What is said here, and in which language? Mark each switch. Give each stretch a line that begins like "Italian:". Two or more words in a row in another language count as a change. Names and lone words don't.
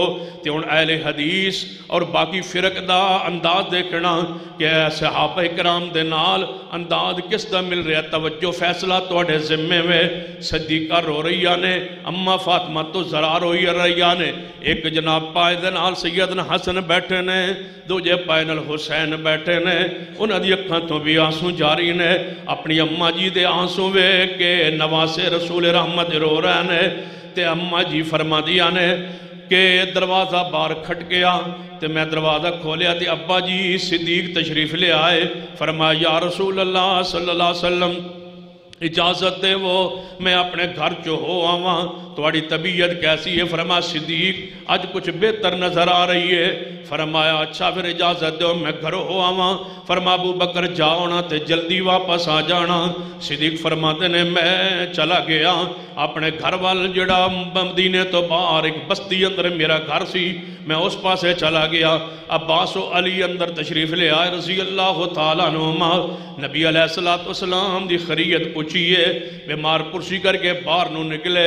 Punjabi: تے ان اہل حدیث اور باقی فرق دا انداز دیکھنا کہ صحابہ کرام دے نال انداز کس دا مل رہا، توجہ فیصلہ توڑے ذمے میں۔ صدیقہ رو رہی نے، اماں فاطمہ تو ذرا روئی رہی نے، ایک جناب پائے دے نال سیدنا حسن بیٹھے نے، دوجے پائے نال حسین بیٹھے نے، انہاں دی اکھاں تو بھی آنسو جاری نے۔ اپنی اماں جی دے آنسو وے کے نواسے رسول رحمت رو رہے نے، تے اماں جی فرما دیا نے کہ دروازہ بار کھٹ گیا، تے میں دروازہ کھولیا تے ابا جی صدیق تشریف لے آئے۔ فرمایا
Arabic: یا رسول اللہ صلی اللہ علیہ وسلم
Punjabi: اجازت دے وہ میں اپنے گھر چو ہو آواں، تواڑی طبیعت کیسی ہے؟ فرمایا صدیق آج کچھ بہتر نظر آ رہی ہے۔ فرمایا اچھا پھر اجازت دے میں گھر ہو آواں۔ فرمایا ابو بکر جاؤنا تے جلدی واپس آ جانا۔ صدیق فرماتے نے میں چلا گیا اپنے گھر وال جڑا مدینے تو باہر ایک بستی اندر میرا گھر سی، میں اس پاسے چلا گیا۔ عباس و علی اندر تشریف لے آئے
Arabic: رضی اللہ تعالیٰ عنہما،
Punjabi: نبی
Arabic: علیہ السلام
Punjabi: دی خیریت پوچھئے، بیمار پرسی کر کے باہر نو نکلے۔